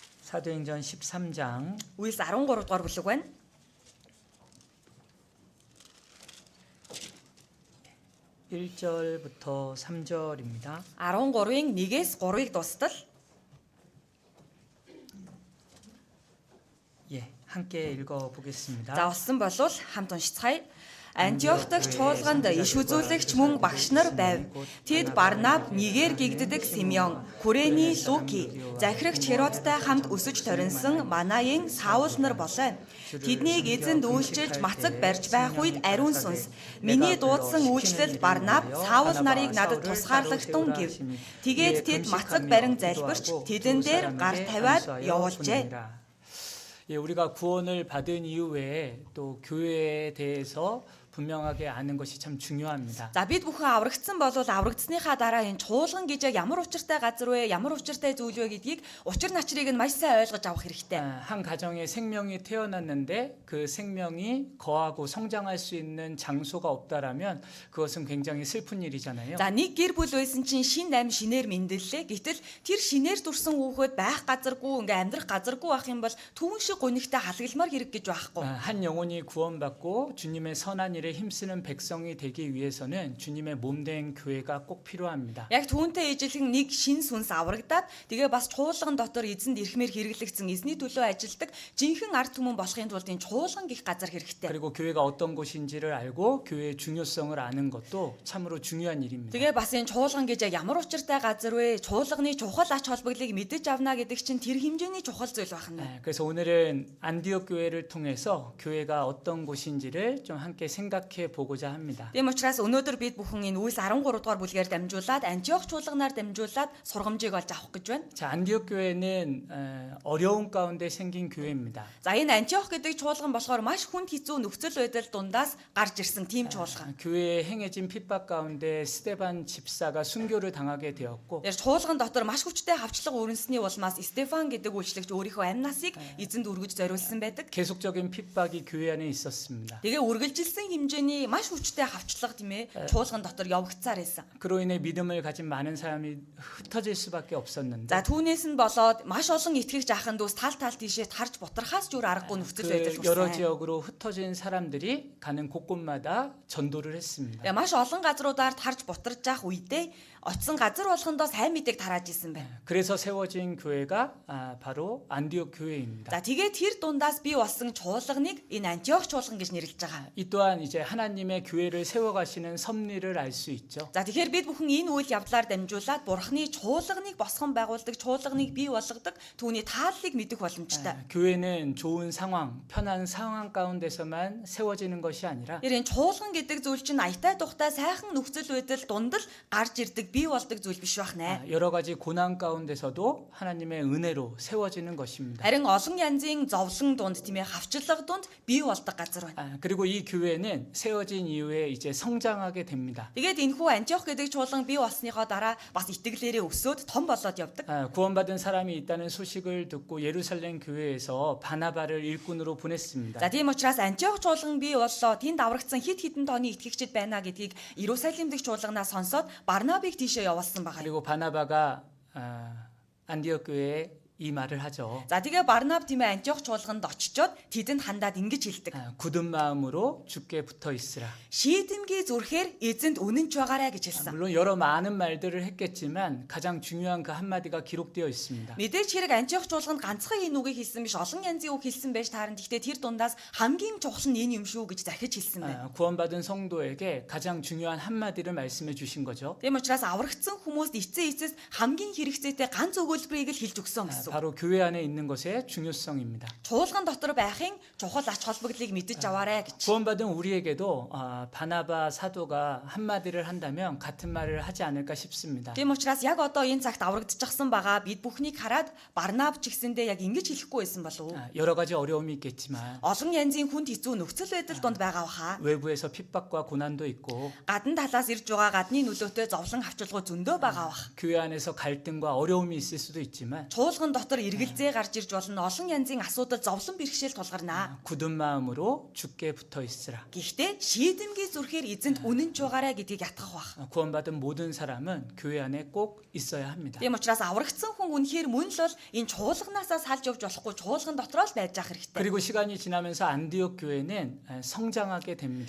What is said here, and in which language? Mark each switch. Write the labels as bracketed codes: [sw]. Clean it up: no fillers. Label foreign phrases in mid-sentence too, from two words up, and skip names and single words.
[ko] 사도행전 13장 [mn] Үйлс 13 дугаар бүлэг байна. [ko] 1절부터 3절입니다. [mn] 13-ийн 1-ээс 3-ыг дуустал [ko] 예, 함께 읽어 보겠습니다. [mn] за болсон болвол хамт уншицгаая. Антиох дахь чуулганд иш үзүүлэгч мөн багш нар байв. Тэд Барнаб, Нигер гэгддэг Симеон, Курени, Луки, захирагч Херодтай хамт өсөж торинсон Манаийн Саул нар болоо. Тэднийг эзэнд үйлчилж мацаг барьж байх үед ариун сүнс миний дуудсан үйлчлэл Барнаб, Саул нарыг надад тусгаарлагтун гэв. Тэгээд тэд мацаг барин залбирч тэдэн дээр гар тавиад явуулжээ. [ko] 예, 우리가 구원을 받은 이후에 또 교회에 대해서 분명하게 아는 것이 참 중요합니다. [mn] За бид бүхэн аврагдсан болвол аврагдсныхаа дараа энэ чуулган гэж ямар учиртай газар вэ? Ямар учиртай зүйл вэ гэдгийг учир начрыг нь маш сайн ойлгож авах хэрэгтэй. [ko] 한 가정에 생명이 태어났는데 그 생명이 거하고 성장할 수 있는 장소가 없다라면 그것은 굉장히 슬픈 일이잖아요. [mn] За нэг гэр бүл байсан чинь шин найм шинээр мэндэллээ. Гэтэл тэр шинээр дүрсэн хүүхэд байх газаргүй, ингээ амьдрах газаргүй байх юм бол түүн шиг гунигтай халгалмаар хэрэг гэж байхгүй. [ko] 한 영혼이 구원받고 주님의 선한 일에 힘쓰는 백성이 되기 위해서는 주님의 몸된 교회가 꼭 필요합니다. [mn] Яг түүнтэй ижилхэн нэг шин сүнс аврагдаад тэгээ бас чуулган дотор эзэнд ирхмээр хэрэглэгдсэн эзний төлөө ажилдаг жинхэнэ ард түмэн болохын тулд энэ чуулган гих газар хэрэгтэй. [ko] 그리고 교회가 어떤 곳인지를 알고 교회의 중요성을 아는 것도 참으로 중요한 일입니다. [mn] Тэгээ бас энэ чуулган гэж ямар учиртай газар вэ? Чуулганы чухал ач холбогдлыг мэдэж авна гэдэг чинь тэр хэмжээний чухал зүйл байна. [ko] 그래서 오늘은 안디옥 교회를 통해서 교회가 어떤 곳인지를 좀 함께 생각해 보고자 합니다. [mn] Тийм учраас өнөөдөр бид бүхэн энэ Үйлс 13 дугаар бүлгээр дамжуулаад Антиох чуулганаар дамжуулаад сургамжийг олж авах гэж байна. [ko] 자, 안디옥 교회는 어려운 가운데 생긴 교회입니다. [mn] За энэ Антиох гэдэг чуулган болохоор маш хүнд хэцүү нөхцөл байдал дундаас гарч ирсэн тийм чуулган. [ko] 교회에 행해진 핍박 가운데 스데반 집사가 순교를 당하게 되었고 [mn] Тэр чуулган дотор маш хүчтэй хавчлага өрнөсний улмаас Стефан гэдэг үйлчлэгч өөрийнхөө амьнасыг эзэнд өргөж зориулсан байдаг. [ko] 계속적인 핍박이 교회 안에 있었습니다. [mn] Тэгээ үргэлжилсэн хэмжээний маш хүчтэй хавчлага тийм ээ чуулган дотор явагдсаар байсан. [ko] 그로 인해 믿음을 가진 많은 사람이 흩어질 수밖에 없었는데 [mn] За түүнээс нь болоод маш олон итгэгч ахын дүүс тал тийшээ тарж бутрахаас ч өөр аргагүй нөхцөл байдал [ko] 그 여러 [mn] үүснэ. [ko] 지역으로 흩어진 사람들이 가는 곳곳마다 전도를 했습니다. [mn] Тэгээ маш олон газруудаар тарж бутарж явах үедээ очисон газар болгондоо сайн мэдээг тарааж исэн байна. [ko] 그래서 세워진 교회가 바로 안디옥 교회입니다. [mn] За тэгээд тэр дундаас бий болсон чуулганыг энэ Антиох чуулган гэж нэрлэж байгаа. [ko] 이 또한 이제 하나님의 교회를 세워가시는 섭리를 알 수 있죠. [mn] За тэгэхээр бид бүхэн энэ үйл явдлаар дамжуулаад Бурхны чуулганыг босгон байгуулдаг, чуулганыг бий болгодог түүний тааллыг мэдэх боломжтой. [ko] 교회는 좋은 상황, 편한 상황 가운데서만 세워지는 것이 아니라 [mn] Энэ чуулган гэдэг зүйл чинь аятай тухтай сайхан нөхцөл байдал дунд л гарч ирдэг, бий болдог зүйл биш байна. [ko] 여러 가지 고난 가운데서도 하나님의 은혜로 세워지는 것입니다. [mn] Харин олон янзын зовлон дунд тийм ээ хавчлага дунд бий болдог газар байна. [ko] 그리고 이 교회는 세워진 이후에 이제 성장하게 됩니다. [mn] Тэгээд энэхүү Антиох гэдэг чуулган бий болсныхоо дараа бас итгэлээрээ өсөөд том болоод явдаг. [ko] 구원받은 사람이 있다는 소식을 듣고 예루살렘 교회에서 바나바를 일꾼으로 보냈습니다. [mn] За тийм учраас Антиох чуулган бий боллоо. Тэнд аврагдсан хэд хэдэн тооны итгэгчид байна гэдгийг Иерусалим дэх чуулганаас сонсоод Барнабыг тийшээ явуулсан байгаа. [ko] 그리고 바나바가 안디옥 교회에 이 말을 하죠. [mn] За тэгээ Барнаб тийм ээ Антиох чуулганд очичоод тэдэнд хандаад ингэж хэлдэг. [ko] 굳은 마음으로 주께 붙어 있으라. [mn] Шийдэмгий зүрхээр эзэнд үнэнч байгаарэ гэж хэлсэн. [ko] 물론 여러 많은 말들을 했겠지만 가장 중요한 그 한마디가 기록되어 있습니다. [mn] Мэдээж хэрэг Антиох чуулганд ганцхан энэ үгийг хэлсэн биш, олон янзын үг хэлсэн байж таарна. Гэхдээ тэр дундаас хамгийн чухал нь энэ юм шүү гэж захиж хэлсэн байна. [ko] 구원받은 성도에게 가장 중요한 한마디를 말씀해 주신 거죠. [mn] Тийм учраас аврагдсан хүмүүст эцээ эцэс хамгийн хэрэгцээтэй ганц өгүүлбэрийг л хэлж өгсөн гэсэн. [ko] 바로 교회 안에 있는 것의 중요성입니다. [mn] Чуулган дотор байхын чухал ач холбогдлыг мэдэж аваарэ гэж. [ko] 구원받은 우리에게도 바나바 사도가 한마디를 한다면 같은 말을 하지 않을까 싶습니다. [mn] Тийм учраас яг одоо энэ цагт аврагдчихсан байгаа бид бүхнийг хараад Барнаб ч гэсэндээ яг ингэж хэлэхгүй байсан болов уу? [ko] 여러 가지 어려움이 있겠지만 [mn] Олон янзын хүнд хэцүү нөхцөл байдал донд байгаа баха. [ko] 외부에서 핍박과 고난도 있고 [mn] Гадна талаас ирж байгаа гадны нөлөөтэй зовлон авчилгуу зөндөө байгаа бах. [ko] 교회 안에서 갈등과 어려움이 있을 수도 있지만 [mn] Чуулган чуулган дотор эргэлзээ гарч ирж болно. Олон янзын асуудал зовлон бэрхшээл тулгарна. [ko] 굳은 마음으로 주께 붙어 있으라. [mn] Гэхдээ шийдэмгий зүрхээр эзэнт үнэнч байгаарай гэдгийг ятгах бах. [ko] 구원받은 모든 사람은 교회 안에 꼭 있어야 합니다. [mn] Тийм учраас аврагдсан хүн үнэхээр мөн л бол энэ чуулганаасаа салж явж болохгүй чуулган дотроо л байж ах хэрэгтэй. [ko] 그리고 시간이 지나면서 안디옥 교회는 성장하게 됩니다.